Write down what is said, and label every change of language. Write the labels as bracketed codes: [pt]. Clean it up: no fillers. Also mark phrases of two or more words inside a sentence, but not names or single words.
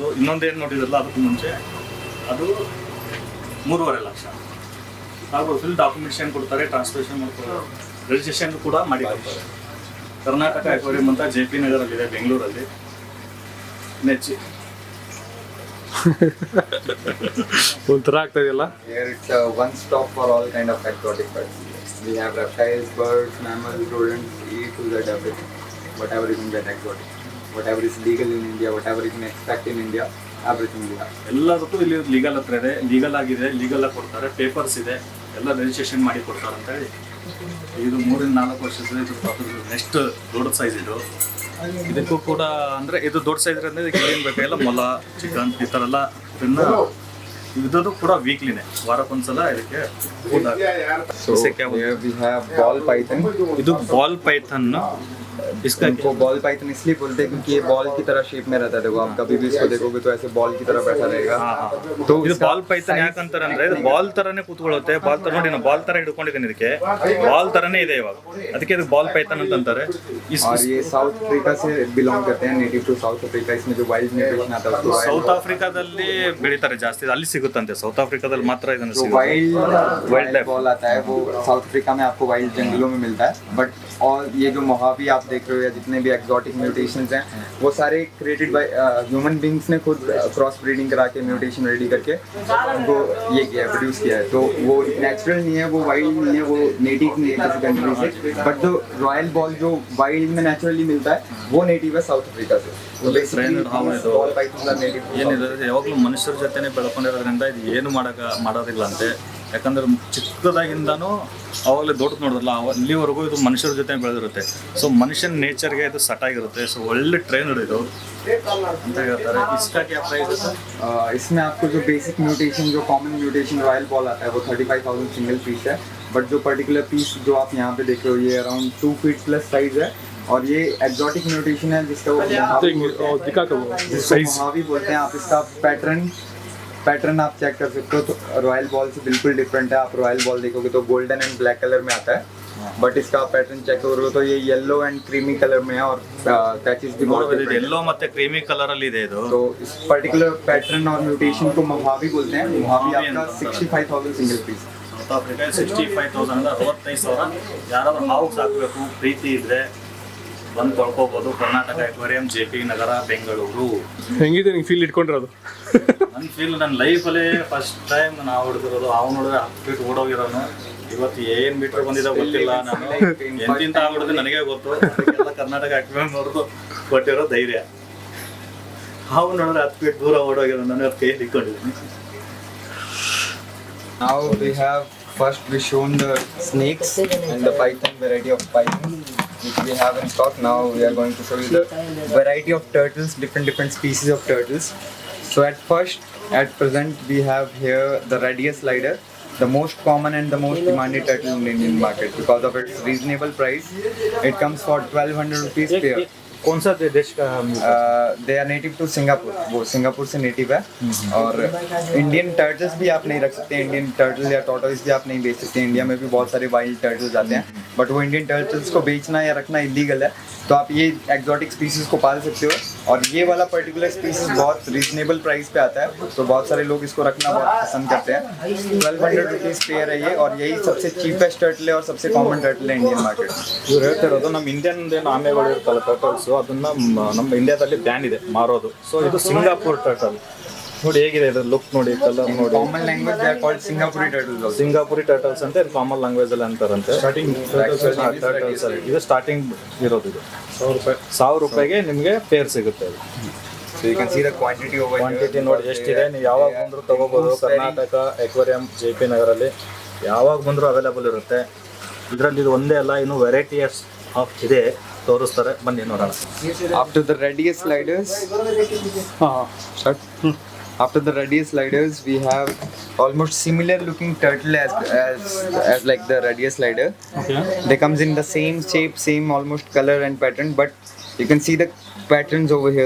[kn] ಇನ್ನೊಂದೇನು ನೋಡಿದ್ರಲ್ಲ ಅದಕ್ಕೂ ಮುಂಚೆ ಅದು 3.5 ಲಕ್ಷ ಸಾಕ್ಬೋದು. [en] full documentation [kn] ಕೊಡ್ತಾರೆ, ಟ್ರಾನ್ಸ್ಲೇಷನ್ ಮಾಡ್ತಾರೆ, ರಿಜಿಸ್ಟ್ರೇಷನ್ ಕೂಡ ಮಾಡಿ ಕೊಡ್ತಾರೆ. ಕರ್ನಾಟಕ ಅಕ್ವೇರಿಯಂ ಅಂತ JP ನಗರಲ್ಲಿದೆ, ಬೆಂಗಳೂರಲ್ಲಿ. ನೆಚ್ಚಿ ಒಂಥರ ಆಗ್ತಾ ಇದೆಯಲ್ಲ. [en] Here it's a one stop for all kind of exotic pets. We have reptiles, birds, mammals, rodents, A to Z everything. Whatever you can get exotic. Whatever is legal in India, whatever you can expect in India, everything we have. [kn] ಎಲ್ಲದಕ್ಕೂ ಇಲ್ಲಿ ಲೀಗಲ್ ಹತ್ರ ಇದೆ, ಲೀಗಲ್ ಆಗಿದೆ, ಲೀಗಲ್ ಆಗಿ ಕೊಡ್ತಾರೆ, ಪೇಪರ್ಸ್ ಇದೆ, ಎಲ್ಲ ರಿಜಿಸ್ಟ್ರೇಷನ್ ಮಾಡಿ ಕೊಡ್ತಾರೆ ಅಂತ ಹೇಳಿ. ಇದು 3 to 4 ವರ್ಷದ ಇದು ನೆಕ್ಸ್ಟ್ ದೊಡ್ಡ ಸೈಜ್ ಇದು. ಇದಕ್ಕೂ ಕೂಡ ಅಂದರೆ ಇದು ದೊಡ್ಡ ಸೈಜ್ ಅಂದರೆ ಇದಕ್ಕೆ ಏನು ಬೇಕಾಗಿಲ್ಲ, ಮೊಲ, ಚಿಕನ್ ಈ ಥರ ಎಲ್ಲ ಇದದು ಕೂಡ ವೀಕ್ಲಿನೇ, ವಾರಕ್ಕೊಂದ್ಸಲ ಇದಕ್ಕೆ [en] So here we have ball python. [kn] ಇದು [en] ball python. [hi] इसको [en] ball python [hi] इसलिए बोलते हैं क्योंकि ये बॉल की तरह शेप में रहता है। देखो आप कभी भी इसको देखोगे तो ऐसे बॉल की तरह बैठा रहेगा। [kn] तो ಇದು [en] ball python [kn] ಯಾಕಂತಾರೆ ಅಂದ್ರೆ ಇದು ಬಾಲ್ ತರನೇ ಕೂತ್ಕೊಳ್ಳುತ್ತೆ. ಬಾಲ್ ತರ ನೋಡಿ, ನಾನು ಬಾಲ್ ತರ ಹಿಡ್ಕೊಂಡಿದ್ದೀನಿ, ಇದಕ್ಕೆ ಬಾಲ್ ತರನೇ ಇದೆ ಇವಾಗ, ಅದಕ್ಕೆ ಇದು [en] ball python [kn] ಅಂತಂತಾರೆ. [hi] और ये साउथ अफ्रीका से बिलोंग करते हैं, [en] native to South Africa. [hi] इसमें जो [en] wild nutrition [hi] आता है उसको [kn] ಸೌತ್ ಆಫ್ರಿಕಾದಲ್ಲಿ ಬೆಳೀತಾರೆ ಜಾಸ್ತಿ, ಅಲ್ಲಿ ಸಿಗುತ್ತಂತೆ. ಸೌತ್ ಆಫ್ರಿಕಾದಲ್ಲಿ ಮಾತ್ರ ಇದನ್ನು [hi] जो [en] wild ball [hi] आता है वो साउथ अफ्रीका में आपको वाइल्ड जंगलों में मिलता है। बट और ये जो मोहावी आप देख रहे हो या जितने भी [en] exotic mutations [hi] हैं वो सारे [en] created by human beings [hi] ने खुद [en] cross breeding [hi] करा के [en] mutation ready [hi] करके उनको ये किया है, प्रोड्यूस किया है। तो वो नेचुरल नहीं है, वो वाइल्ड नहीं है, वो नेटिव नहीं है किसी कंट्री से। बट जो [en] royal ball [hi] जो वाइल्ड में नेचुरली मिलता है वो नेटिव है साउथ अफ्रीका से। तो [en] basically ball python native [kn] ಏನಿದೆ, ಯಾವಾಗಲೂ ಮನುಷ್ಯರ ಜೊತೆನೇ ಬೆಳ್ಕೊಂಡಿರೋದ್ರಿಂದ ಇದು ಏನು ಮಾಡೋದಿಲ್ಲ ಅಂತೆ. ಯಾಕಂದ್ರೆ ಚಿಕ್ಕದಾಗಿಂದನೂ ಅವಾಗಲೇ ದೊಡ್ಡ ನೋಡಿದ್ರಲ್ಲ, ಅಲ್ಲಿವರೆಗೂ ಇದು ಮನುಷ್ಯರ ಜೊತೆ ಬೆಳೆದಿರುತ್ತೆ. ಸೊ ಮನುಷ್ಯನ ನೇಚರ್ಗೆ ಇದು ಸಟ್ ಆಗಿರುತ್ತೆ. ಸೊ ಒಳ್ಳೆ ಟ್ರೈನರ್ ಇದು ಅಂತ ಹೇಳ್ತಾರೆ. [hi] इसका क्या प्राइस है? इसमें आपको जो [en] basic mutation, [hi] जो [en] common mutation royal ball [hi] आता है वो 35,000 [en] single piece [hi] है। बट जो [en] particular piece [hi] जो आप यहाँ पे देख रहे हो ये [en] around 2 feet plus size [hi] है। और ये [en] exotic mutation [hi] है जिसका वो मोहावी बोलते हैं। आप इसका पैटर्न आप चेक कर सकते हो, तो [en] royal ball [hi] से बिल्कुल डिफरेंट है। आप [en] royal ball [hi] देखोगे तो [en] golden and black colour [hi] में आता है, बट इसका [en] pattern check [hi] करो तो ये [en] yellow and creamy colour [hi] में है और पैचेस भी बहुत [kn] ನೋಡಬಹುದು ಇದು [en] different [kn] ಎಲ್ಲೋ ಮತ್ತೆ [en] creamy colour [kn] ಅಲ್ಲಿ ಇದೆ ಇದು [hi] है। तो इस [en] particular pattern [hi] और म्यूटेशन को मोहावी बोलते हैं। मोहावी मोहावी आपका अंतर। 65,000 [en] single piece. [kn] ಸೌತ್ ಆಫ್ರಿಕಾ 65,000 ಅಂದ್ರೆ 65,000 ಯಾರಾದ್ರೂ ಹಾವು ಸಾಕಬೇಕು ಪ್ರೀತಿ ಇದ್ರೆ ಬಂದು ತೊಳ್ಕೊಬೋದು ಕರ್ನಾಟಕ ಅಕ್ವೇರಿಯಂ JP ನಗರ ಬೆಂಗಳೂರು ಹೆಂಗಿದೆ ನಿಂಗೆ ಫೀಲ್ ಇಟ್ಕೊಂಡಿರೋದು? ನನ್ನ ಫೀಲ್ ನನ್ನ ಲೈಫಲ್ಲೇ [en] first time [kn] ನಾವು ಹೊಡೆದಿರೋದು ಅವ್ನು ನೋಡಿದ್ರೆ 10 ಫೀಟ್ ಓಡೋಗಿರೋನು ಇವತ್ತು ಏನು ಮೀಟರ್ ಬಂದಿದೆ ಗೊತ್ತಿಲ್ಲ ನಾನು ಎಂತಿಂತ ಆಗ್ಬಿಡೋದು ನನಗೆ ಗೊತ್ತು ಅದಕ್ಕೆಲ್ಲ ಕರ್ನಾಟಕ ಅಕ್ವೇರಿಯಂ ಅವ್ರದ್ದು ಕೊಟ್ಟಿರೋ ಧೈರ್ಯ ಹಾವು ನೋಡಿದ್ರೆ 10 ಫೀಟ್ ದೂರ ಓಡೋಗಿರೋ ನಾನು ಇವತ್ತು ಕೈಯಲ್ಲಿ ಇಟ್ಕೊಂಡಿದ್ದೀನಿ [en] Now we have first we shown the snakes and the python variety of python which we have in stock. Now we are going to show you the variety of turtles, different species of turtles. So at present we have here the radius slider, the most common and the most demanded turtle in Indian market because of its reasonable price. It comes for 1,200 rupees pair. [hi] कौन सा देश का [en] they are native to Singapore, [hi] वो सिंगापुर से नेटिव है। और [en] Indian turtles [hi] भी आप नहीं रख सकते, [en] Indian turtle or tortoise [hi] भी आप नहीं बेच सकते। इंडिया में भी बहुत सारे [en] wild turtles [hi] आते हैं बट वो [en] Indian turtles [hi] को बेचना या रखना इलीगल है। तो आप ये [en] exotic species [hi] को पाल सकते हो और ये वाला [en] particular species [hi] बहुत [en] reasonable price [hi] पे आता है तो बहुत सारे लोग इसको रखना बहुत पसंद करते हैं। 1,200 [en] rupees pair [hi] है ये और यही सबसे [en] cheapest turtle [hi] है और सबसे [en] common turtle [hi] है [en] Indian market. [kn] ಇವ್ರು ಹೇಳ್ತಿರೋದು ನಮ್ಮ ಇಂಡಿಯನ್ ಏನು ಆಮೆಗಳು ಇರ್ತಲ್ಲ ಟರ್ಟಲ್ಸು ಅದನ್ನ ನಮ್ಮ ಇಂಡಿಯಾದಲ್ಲಿ ಬ್ಯಾನ್ ಇದೆ ಮಾರೋದು. ಸೊ ಇದು [en] Singapore turtle [kn] ನೋಡಿ ಹೇಗಿದೆ ಇದ್ರ ಲುಕ್ ನೋಡಿ ಕಲರ್ ನೋಡಿ. [en] common language they are called Singapuri turtles also. Singapuri turtles [kn] ಅಂತ ಇದು [en] common language [kn] ಅಲ್ಲಿ ಅಂತಾರಂತೆ. [en] starting turtles [kn] ಅಲ್ಲಿ ಇದು ಸ್ಟಾರ್ಟಿಂಗ್ ಇರೋದು ಇದು 1,000 ರೂಪಾಯಿಗೆ ನಿಮಗೆ ಪೇರ್ ಸಿಗುತ್ತೆ ಅದು. [en] So you can see the quantity over [kn] ಕ್ವಾಂಟಿಟಿ ನೋಡಿ ಎಷ್ಟಿದೆ, ನೀವು ಯಾವಾಗ ಬಂದರೂ ತಗೋಬೋದು. ಕರ್ನಾಟಕ ಅಕ್ವೇರಿಯಂ JP ನಗರಲ್ಲಿ ಯಾವಾಗ ಬಂದರೂ ಅವೈಲೇಬಲ್ ಇರುತ್ತೆ. ಇದರಲ್ಲಿ ಇದು ಒಂದೇ ಅಲ್ಲ, ಇನ್ನು [en] varieties of [kn] ಇದೆ ತೋರಿಸ್ತಾರೆ, ಬನ್ನಿ ನೋಡೋಣ. [en] After the radius sliders, start. After the radius sliders, we have almost similar looking turtle as like the radius slider. Okay. They comes in the same shape, same almost color and pattern, but you can see the patterns over here.